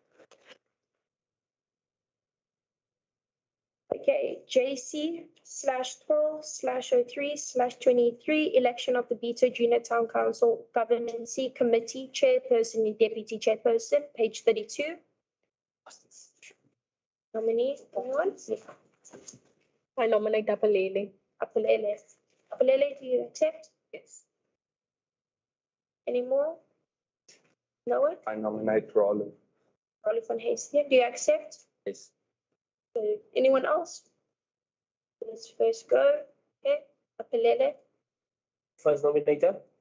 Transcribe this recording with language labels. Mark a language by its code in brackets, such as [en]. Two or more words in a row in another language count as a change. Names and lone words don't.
[en] Okay, JC/12/03/23, election of the Bitou Junior Town Council Governance Committee Chairperson and Deputy Chairperson, page 32. Nominee, anyone? I nominate Apalele. Apulele. Apulele, do you accept? Yes. Any more? No one? I nominate Rollo. Rolly van Heesteen, do you accept? Yes. So, anyone else? Let's first go. Okay, Apulele. First nominator.